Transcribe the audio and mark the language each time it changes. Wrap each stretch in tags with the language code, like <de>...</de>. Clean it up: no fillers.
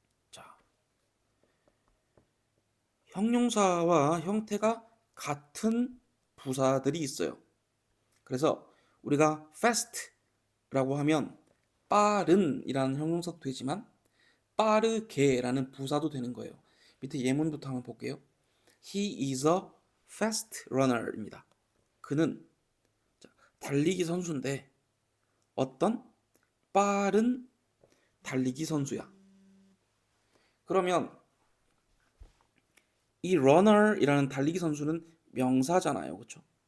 <ko>자, 형용사와 형태가 같은 부사들이 있어요. 그래서 우리가 fast라고 하면 빠른 이라는 형용사도 되지만 빠르게라는 부사도 되는 거예요. 밑에 예문부터 한번 볼게요.</ko> <en>He is a fast runner입니다.</en> <ko>그는 달리기 선수인데 어떤 빠른 달리기 선수야. 그러면 이 runner이라는 달리기 선수는 명사잖아요. 그렇죠?</ko>